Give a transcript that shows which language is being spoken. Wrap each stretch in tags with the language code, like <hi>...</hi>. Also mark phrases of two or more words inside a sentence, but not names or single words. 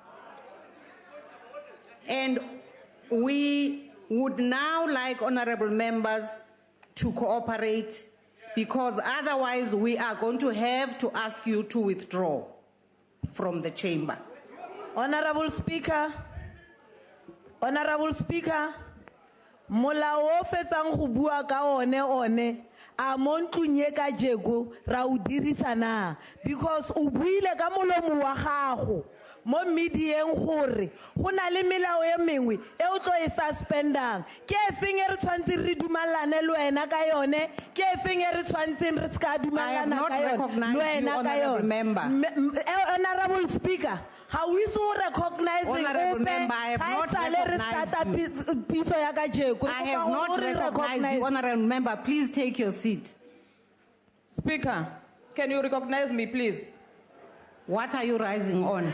<en>And we would now like honorable members to cooperate, because otherwise we are going to have to ask you to withdraw from the chamber. Honorable Speaker,</en> <tn>molao o fetsang go bua ka one a mo ntlong ye ka jeko ra o dirisa na, because o buile ka molomo wa gago mo medieng gore go na le melao e mengwe e o tlo e suspendang. Ke efeng e re tshwantseng re dumalane le wena ka yone, ke efeng e re tshwantseng re ska</tn> <en>I have</en> <tn>dumalana</tn> <en>not</en> <tn>ka yone</tn> <en>recognized</en> <tn>le wena</tn> <en>you,</en> <tn>ka</tn> <en>honorable</en> <tn>yone.</tn> <en>member. Honorable Speaker, How we so recognizing Honorable member, I have not recognized you. I have not recognized you. Honorable member, please take your seat. Speaker, can you recognize me, please? What are you rising on?</en>